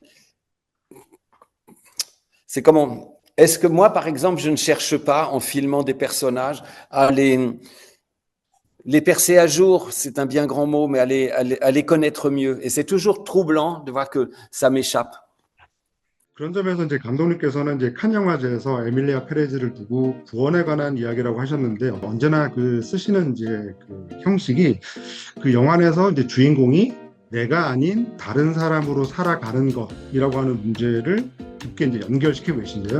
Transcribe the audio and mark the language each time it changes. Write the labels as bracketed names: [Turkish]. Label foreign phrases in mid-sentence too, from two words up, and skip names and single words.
[French] C'est comment. Est-ce que moi, par exemple, je ne cherche pas, en filmant des personnages, à les percer à jour, c'est un bien grand mot, mais à les connaître mieux. Et c'est toujours troublant de voir que ça m'échappe. [Korean] 그런 점에서 이제 감독님께서는 이제 칸 영화제에서 에밀리아 페레즈를 두고 구원에 관한 이야기라고 하셨는데, 언제나 그 쓰시는 이제 그 형식이 그 영화 내에서 이제 주인공이 내가 아닌 다른 사람으로 살아가는 것이라고 하는 문제를 깊게 이제 연결시키고 계신데요.